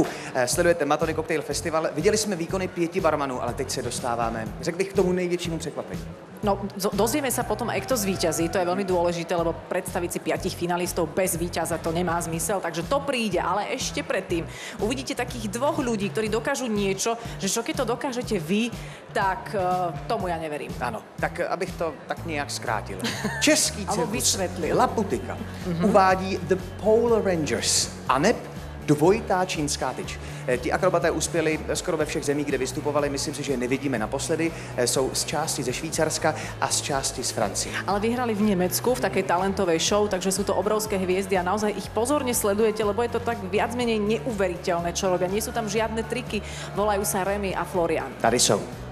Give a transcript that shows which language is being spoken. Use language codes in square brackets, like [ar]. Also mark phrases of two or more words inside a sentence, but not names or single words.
[cs] Sledujete Matony Cocktail Festival. Viděli jsme výkony 5 barmanů, ale teď se dostáváme, řekl bych, k tomu největšímu překvapení. No, [sk] dozvieme sa potom aj kto zvíťazí, to je veľmi dôležité, lebo predstaviť si 5 finalistov bez víťaza to nemá zmysel, takže to príde, ale ešte predtým uvidíte takých 2 ľudí, ktorí dokážu niečo, že čo keď to dokážete vy, tak tomu ja neverím. [cs] Ano, tak abych to tak nějak zkrátil. Český cirkus vysvětlil. Laputika uvádí The Pole Rangers aneb dvojitá čínská tyč. Ti akrobaté uspěli skoro ve všech zemích, kde vystupovali. Myslím si, že je nevidíme naposledy. Jsou z části ze Švýcarska a z části z Francie. [sk] Ale vyhrali v Nemecku v takej talentovej show, takže sú to obrovské hviezdy a naozaj ich pozorne sledujete, lebo je to tak viac menej neuveriteľné, čo robia. Nie sú tam žiadne triky. Volajú sa Remy a Florian. [cs] Tady jsou.